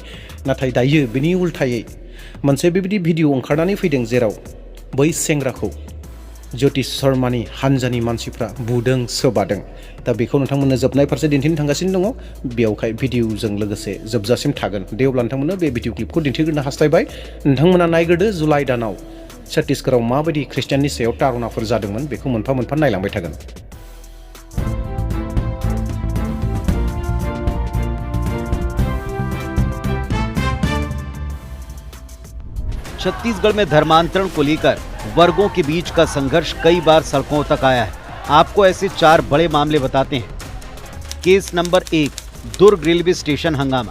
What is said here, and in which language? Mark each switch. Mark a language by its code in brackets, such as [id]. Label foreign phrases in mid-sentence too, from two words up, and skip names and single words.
[brx] नाथाय दायो बिनि उल्थायै मोनसे बेबायदि भिडिअ ओंखारनानै फैदों, जेराव बै सेंग्राखौ ज्योति शर्मानि हान्जानि मानसिफ्रा बुदों, सोबादों। दा बेखौ नोंथांमोननो जोबनाय फारसे दिन्थिनो थांगासिनो दङ, बेयावहाय भिडिअजों लोगोसे जोबजासिम थागोन। दे अब्ला नोंथांमोननो बे भिडिअ क्लिपखौ दिन्थिग्रोनो हास्थायबाय। नोंथांमोना नायग्रोदो जुलाइ दानाव छत्तीसगढ़आव माबायदि ख्रिस्टियाननि सायाव तारनाफोर जादोंमोन, बेखौ मोनफा मोनफा नायलांबाय थागोन। [hi] छत्तीसगढ़ में धर्मांतरण को लेकर वर्गों के बीच का संघर्ष कई बार सड़कों तक आया है। आपको ऐसे 4 बड़े मामले बताते हैं। केस नंबर 1, दुर्ग रेलवे स्टेशन हंगामा।